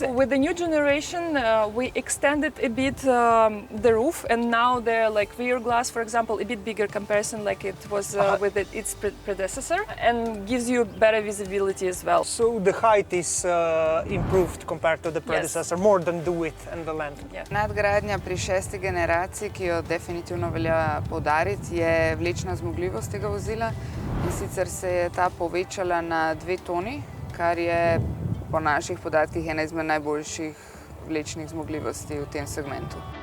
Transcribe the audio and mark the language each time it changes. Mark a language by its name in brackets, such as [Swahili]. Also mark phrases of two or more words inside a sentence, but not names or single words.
[English] With the new generation, we extended a bit the roof, and now they're like rear glass, for example, a bit bigger comparison like it was with its predecessor, and gives you better visibility as well. So the height is improved compared to the predecessor, more than the width and the length. Yeah. [Slovenian] Nadgradnja pri 6. generaciji, ki jo definitivno velja poudariti, je vlečna zmogljivost tega vozila. In sicer se je ta povečala na 2 toni, kar je po naših podatkih ena izmed najboljših vlečnih zmogljivosti v tem segmentu.